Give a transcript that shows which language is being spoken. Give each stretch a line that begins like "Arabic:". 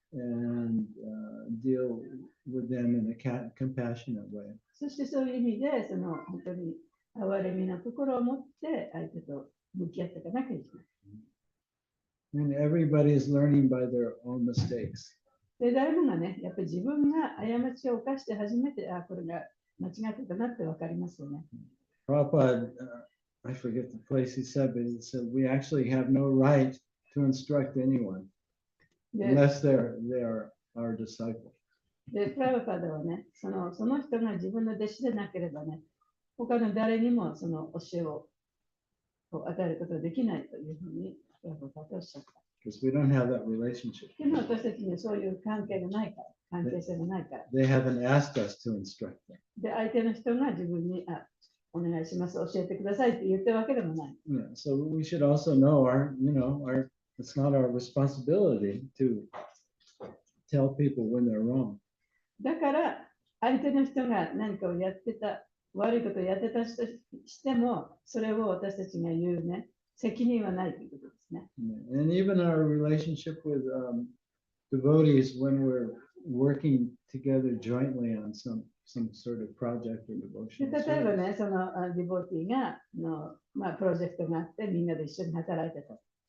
English: and deal with them in a compassionate way.
Japanese: そしてそういう意味で本当に哀れみのところを持って相手と向き合っていかなきゃいけない。
English: And everybody is learning by their own mistakes.
Japanese: で誰もがね、やっぱり自分が過ちを犯して初めて、これが間違ってたなって分かりますよね。
English: Prabhupada, I forget the place he said, but he said, we actually have no right to instruct anyone unless they are our disciple.
Japanese: で、プラブパダはね、その人が自分の弟子でなければね、他の誰にもその教えを与えることができないというふうにプラブパダはおっしゃった。
English: Because we don't have that relationship.
Japanese: でも私たちにはそういう関係がないから、関係性がないから。
English: They haven't asked us to instruct them.
Japanese: で、相手の人が自分に、お願いします、教えてくださいって言ってるわけでもない。
English: Yeah, so we should also know it's not our responsibility to tell people when they're wrong.
Japanese: だから、相手の人が何かをやってた、悪いことをやってたとしても、それを私たちが言うね、責任はないということですね。
English: And even our relationship with devotees when we're working together jointly on some sort of project or で devotion.
Japanese: 例えばね、そのディボティがプロジェクトがあって、みんなで一緒に働いてた。